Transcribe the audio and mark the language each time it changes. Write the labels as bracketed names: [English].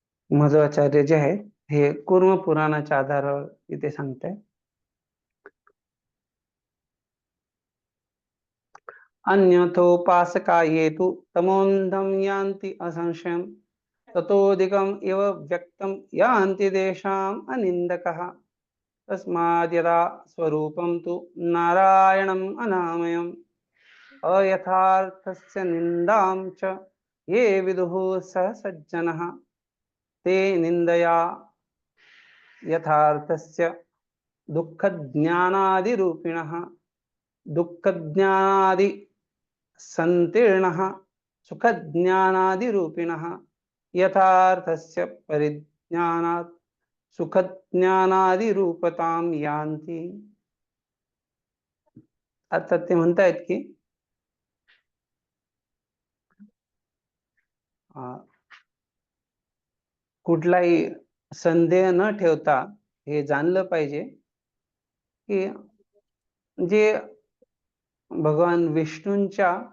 [Marathi] मध्वाचार्य जे आहे हे कूर्म पुराणाच्या आधारावर इथे सांगताय. [Sanskrit] अन्यथोपासका ये तु तमोन्धं यान्ति असंशयं ततोऽधिकम् इव व्यक्तं यान्ति तेषाम् अनिन्दकः तस्माद्यदा स्वरूपं तु नारायणम् अनामयम् अयथार्थस्य निन्दां च ये विदुः सः सज्जनः ते निन्दया यथार्थस्य दुःखज्ञानादिरूपिणः दुःखज्ञानादि संतीर्णः सुखज्ञानादिरूपिणः यथार्थस्य परिज्ञानात् सुखज्ञानादिरूपतां यान्ति. [Marathi] अर्थात ते म्हणतायत की कुठलाही संदेह न ठेवता हे जाणलं पाहिजे की जे भगवान विष्णूंच्या